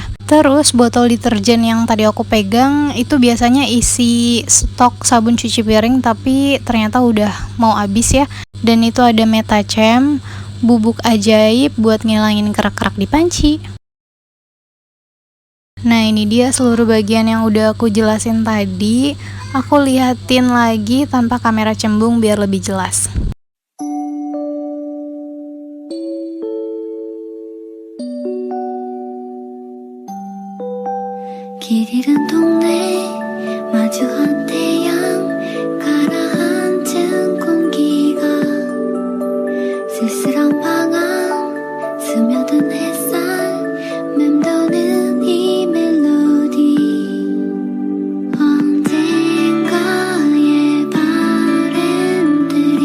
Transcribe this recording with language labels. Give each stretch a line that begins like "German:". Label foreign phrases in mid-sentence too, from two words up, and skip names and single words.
Indonesian: Terus botol deterjen yang tadi aku pegang itu biasanya isi stok sabun cuci piring, tapi ternyata udah mau habis ya. Dan itu ada Metacam, bubuk ajaib buat ngilangin kerak-kerak di panci. Nah, ini dia seluruh bagian yang udah aku jelasin tadi. Aku liatin lagi tanpa kamera cembung biar lebih jelas.
Korean: 길 잃은 동네 마주한 태양 가라앉은 공기가 쓸쓸한 방황 스며든 햇살 맴도는 이 멜로디 언젠가의 바램 돼